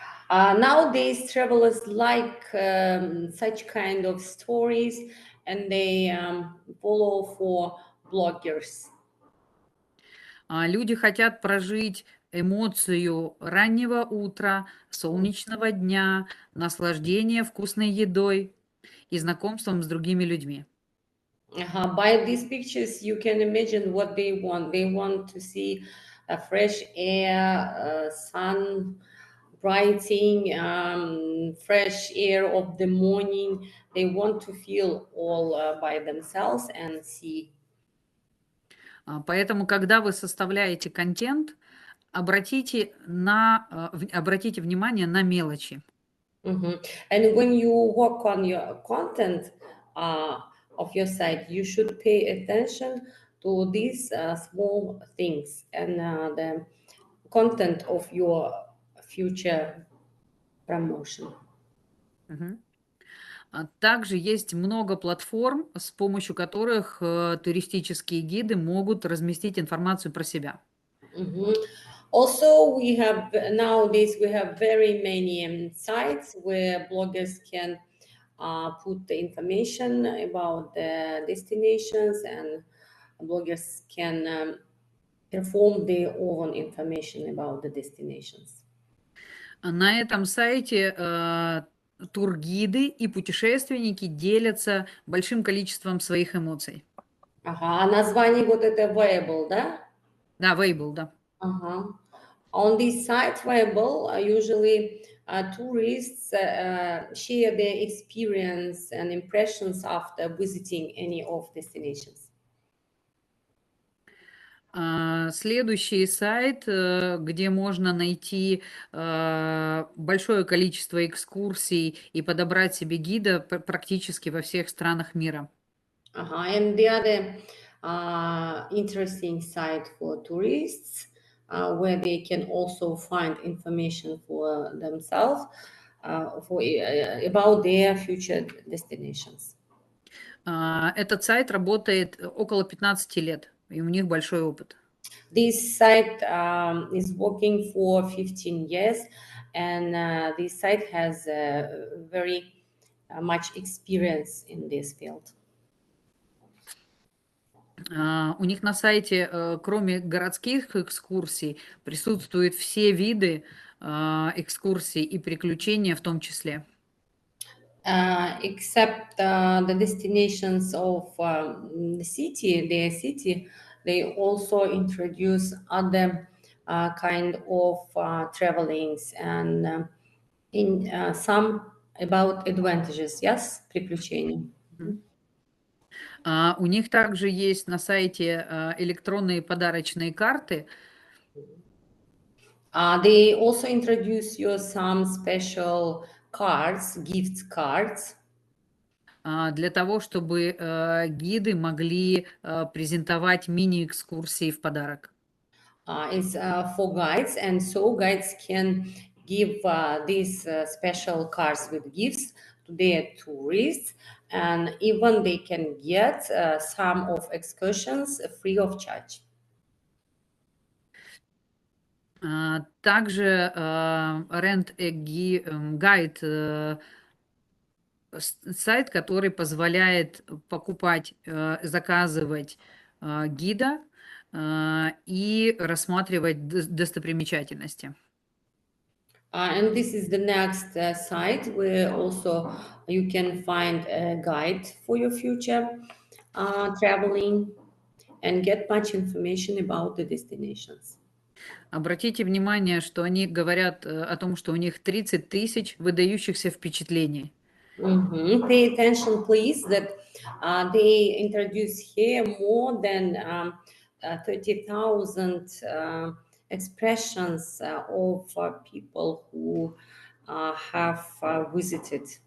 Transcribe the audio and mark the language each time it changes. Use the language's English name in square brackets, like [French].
[English] Nowadays, travelers like such kind of stories, and they follow for bloggers. [Russian] Люди хотят прожить эмоцию раннего утра, солнечного дня, наслаждения вкусной едой и знакомством с другими людьми. [English] By these pictures, you can imagine what they want. They want to see a fresh air, sun brighting, fresh air of the morning. They want to feel all by themselves and see. [Russian] Поэтому, когда вы составляете контент, обратите внимание на мелочи. [English] And when you work on your content of your site, you should pay attention to these small things and the content of your future promotion. [Russian] Также есть много платформ, с помощью которых туристические гиды могут разместить информацию про себя. [English] Also, nowadays we have very many sites where bloggers can put the information about the destinations, and bloggers can perform their own information about the destinations. [Russian] На этом сайте тургиды и путешественники делятся большим количеством своих эмоций. А название вот это Weibo, да? Да, Weibo, да. [English] On this site, Weibo, usually tourists share their experience and impressions after visiting any of destinations. [Russian] Следующий сайт, где можно найти большое количество экскурсий и подобрать себе гида практически во всех странах мира. [English] And the other interesting site for tourists where they can also find information for themselves about their future destinations. [Russian] Этот сайт работает около 15 лет, и у них большой опыт. [English] This site is working for 15 years, and this site has very much experience in this field. [Russian] У них на сайте, кроме городских экскурсий, присутствуют все виды экскурсий и приключения в том числе. [English] Except the destinations of the city, their city, they also introduce other kind of travelings and in some about advantages, yes, приключения. [Russian] У них также есть на сайте электронные подарочные карты. [English] They also introduce you some special cards, gift cards. [Russian] Для того, чтобы гиды могли презентовать мини-экскурсии в подарок. [English] It's for guides, and so guides can give these special cards with gifts to their tourists, and even they can get some of excursions free of charge. [Russian] Также Rent a Guide сайт, который позволяет покупать, заказывать гида и рассматривать достопримечательности. [English] And this is the next site where also you can find a guide for your future traveling and get much information about the destinations. [Russian] Обратите внимание, что они говорят о том, что у них 30 тысяч выдающихся впечатлений. [English] Pay attention, please, that they introduce here more than 30,000 expressions of people who have visited.